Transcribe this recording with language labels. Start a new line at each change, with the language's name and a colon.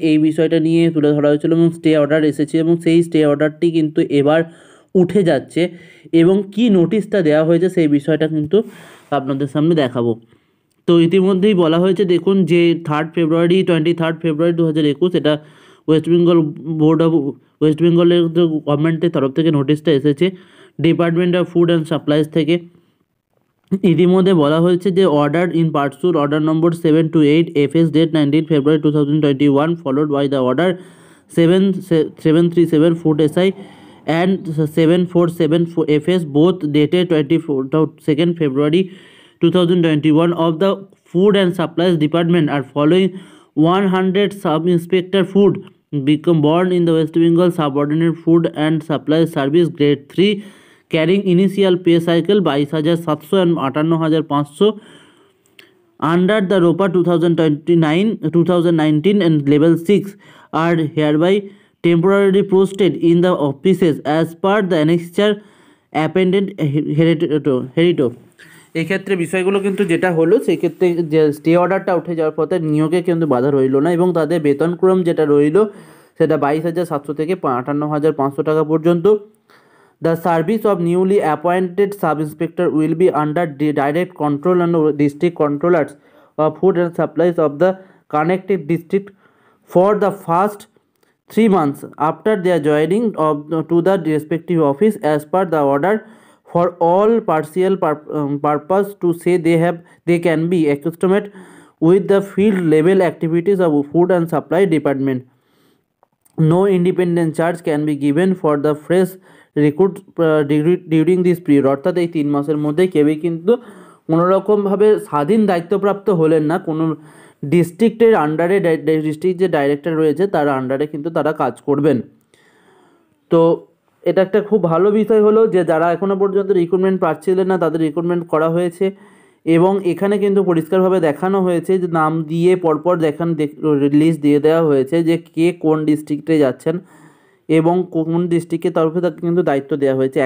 Bangla: এই বিষয়টা নিয়ে তুলে ধরা হয়েছিল এবং স্টে অর্ডার এসেছে এবং সেই স্টে অর্ডারটি কিন্তু এবার উঠে যাচ্ছে এবং কি নোটিশটা দেওয়া হয়েছে সেই বিষয়টা কিন্তু আপনাদের সামনে দেখাবো। তো ইতিমধ্যেই বলা হয়েছে, দেখুন যে 23 ফেব্রুয়ারি 2021 এটা West Bengal board of West বেঙ্গলের গভর্নমেন্টের তরফ থেকে নোটিশটা এসেছে department of food and supplies থেকে। ইতিমধ্যে বলা হয়েছে যে
English: Order in pursuit order number 728 FS date 19 February 2021 followed by the order 737 food SI and 747 FS both dated 22nd February 2021 of the Food and Supplies Department are following 100 Sub-Inspector Food become born in the West Bengal Subordinate Food and Supplies Service Grade 3 carrying initial pay cycle 22,700 and 58,500 under the ROPA 2019 and level 6 are hereby temporarily posted in the offices as per the annexure appended hereto.
Bangla: এক্ষেত্রে বিষয়গুলো কিন্তু যেটা হলো, সেক্ষেত্রে যে stay অর্ডারটা উঠে যাওয়ার পথে নিয়োগে কিন্তু বাধা রইল না এবং তাদের বেতনক্রম যেটা রইল সেটা 22,700 থেকে 58,500 টাকা পর্যন্ত।
English: The service of newly appointed sub-inspector will be under the direct control and district controllers of food and supplies of the connected district for the first 3 months after their joining to the respective office as per the order for all partial purpose to say they can be accustomed with the field level activities of food and supply department. No independent charge can be given for the fresh recruit during this period।
Bangla: অর্থাৎ এই 3 মাসের মধ্যে কেউই কিন্তু কোনোরকমভাবে স্বাধীন দায়িত্বপ্রাপ্ত হলেন না, কোনো ডিস্ট্রিক্টের আন্ডারে ডিস্ট্রিক্ট যে ডাইরেক্টর রয়েছে তার আন্ডারে কিন্তু তারা কাজ করবেন। তো এটা একটা খুব ভালো বিষয় হলো যে যারা এখনও পর্যন্ত রিক্রুটমেন্ট পাচ্ছিলেন না তাদের রিক্রুটমেন্ট করা হয়েছে এবং এখানে কিন্তু পরিষ্কারভাবে দেখানো হয়েছে যে নাম দিয়ে পরপর লিস্ট দিয়ে দেওয়া হয়েছে যে কে কোন ডিস্ট্রিক্টে যাচ্ছেন এবং কোন ডিস্ট্রিক্টের তরফে তাকে কিন্তু দায়িত্ব দেওয়া হয়েছে।